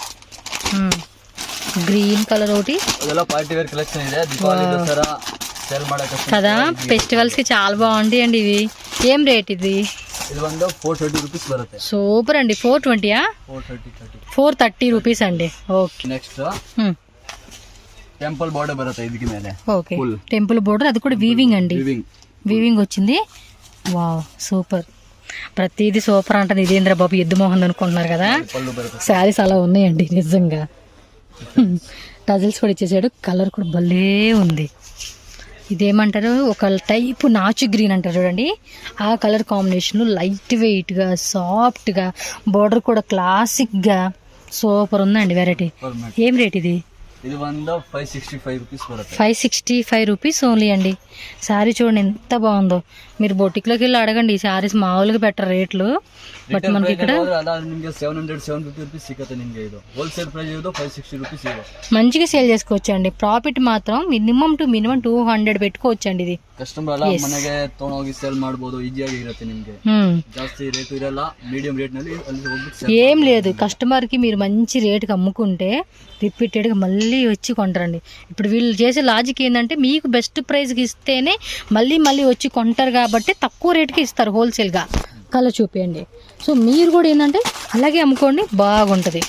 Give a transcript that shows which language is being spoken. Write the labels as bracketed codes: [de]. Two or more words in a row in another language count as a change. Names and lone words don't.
[en] green colour [te] ఒకటి కదా. ఫెస్టివల్స్ కి చాలా బాగుంటాయి అండి ఇవి. ఏం రేట్ ఇది? సూపర్ అండి. 420? 430 రూపీస్ అండి. ఓకే. [en] next temple border [kn] బರುತ್ತೆ ಇದಕ್ಕೆ ಮೇಲೆ. [te] ఓకే, [en] temple border. [te] అది కూడా వీవింగ్ అండి. వీవింగ్ వచ్చింది. వావ్, సూపర్. ప్రతిదీ సూపర్ అంటారు. ఇదేంద్ర బాబు ఎద్దు మోహన్ అనుకుంటున్నారు కదా. శారీస్ అలా ఉన్నాయండి నిజంగా. టజల్స్ కూడా ఇచ్చేసాడు. కలర్ కూడా భలే ఉంది. ఇదేమంటారు, ఒక టైప్ నాచు గ్రీన్ అంటారు చూడండి, ఆ [en] colour combination. light weight [te] గా, సాఫ్ట్ గా, బోర్డర్ కూడా క్లాసిక్ గా సూపర్ ఉందండి. వెరైటీ. ఏం రేట్ ఇది? [kn] ఇది ಬಂದು 565 రూపీస్ ಬರುತ್ತೆ. [te] 565 [en] rupees only [te] అండి. శారీ చూడండి ఎంత బాగుందో. మీరు బొటిక్లోకి వెళ్ళి అడగండి, ఈ శారీస్ మామూలుగా పెట్టరు రేట్లు. బట్ మనకి ఇక్కడ [kn] ನಿಮಗೆ 700-750 ರೂಪೀಸ್ ಸಿಗುತ್ತೆ. ನಿಮಗೆ ಇದು [en] wholesale price [kn] ಇದು 560 ರೂಪೀಸ್ ಇದೆ. [te] మంచిగా సేల్ చేసుకోవచ్చు అండి. ప్రాఫిట్ మాత్రం మినిమం 200 పెట్టుకోవచ్చు అండి. ఇది [kn] ಕಸ್ಟಮರ್ ಎಲ್ಲ ಮನೆಗೆ ತಗೊಂಡೋಗಿ ಸೇಲ್ ಮಾಡಬಹುದು, ಈಜಿಯಾಗಿ ಇರುತ್ತೆ. ನಿಮಗೆ ಜಾಸ್ತಿ ರೇಟ್ ಇರಲ್ಲ, [en] medium rate [kn] ನಲ್ಲಿ ಅಲ್ಲಿ ಹೋಗ್ಬಿಟ್ಟು [te] ఏం లేదు, కస్టమర్ కి మీరు మంచి రేటుకి అమ్ముకుంటే రిపీటెడ్ గా మళ్ళీ వచ్చి కొంటారండి. ఇప్పుడు వీళ్ళు చేసే లాజిక్ ఏంటంటే మీకు [en] best price [te] కి ఇస్తేనే మళ్ళీ మళ్ళీ వచ్చి కొంటారు కాబట్టి తక్కువ రేటుకి ఇస్తారు హోల్సేల్ గా. కలర్ చూపియండి. సో మీరు కూడా ఏంటంటే అలాగే అమ్ముకోండి, బాగుంటుంది.